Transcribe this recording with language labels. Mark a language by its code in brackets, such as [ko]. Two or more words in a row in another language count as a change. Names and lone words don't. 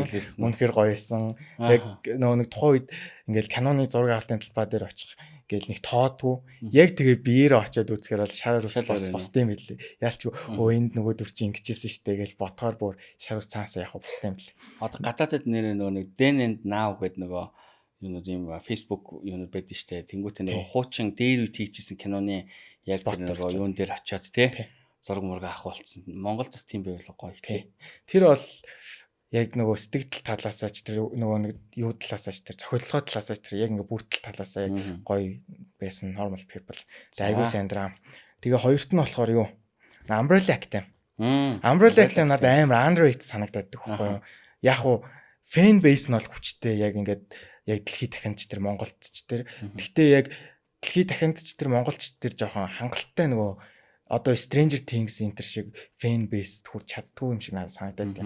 [mn] Үнэхээр гоё байсан. Яг нэг тухайн үед ингээл Canon-ы зураг авалтын талбай дээр очих гээл нэг тоодгүй. Яг тэгээ биеэрээ очиод үзэхээр бол шар ус бос тийм билээ. Яалч энд нөгөө дүрчин ингэжсэн штэ гээл ботхоор бүр шар ус цаасаа яг бос тийм билээ. Одоо гадаадд нэрээ нөгөө нэг [en] then and now [mn] гэдэг нөгөө юунууд юм Facebook юунууд байдаг штэ. Тэнгүүтээ нөгөө хуучин дээр үед хийчихсэн киноны яг тэр нөгөө юун дээр очиод тий зураг мураг авах болсон. Монголд бас тийм байвал гоё тий. Тэр бол яг нөгөө сэтгэл талаасаа ч тэр нөгөө нэг юу талаасаа ч тэр зохиолгоо талаасаа ч тэр яг ингээ бүртэл талаасаа гоё байсан normal people. За айгуу сайн драм. Тэгээ хоёрт нь болохоор юу? Umbrella Academy. Umbrella Academy надад амар underrated санагдаад байхгүй юу? Яг уу [en] fan base [mn] нь бол хүчтэй яг ингээд яг дэлхийд дахинд ч тэр Монголд ч тэр. Гэхдээ яг дэлхийд дахинд ч тэр Монголд ч тэр жоохон хангалттай нөгөө одоо Stranger Things энтер шиг [en] fan base [mn] хүрч чаддгүй юм шиг надад санагдаад байна.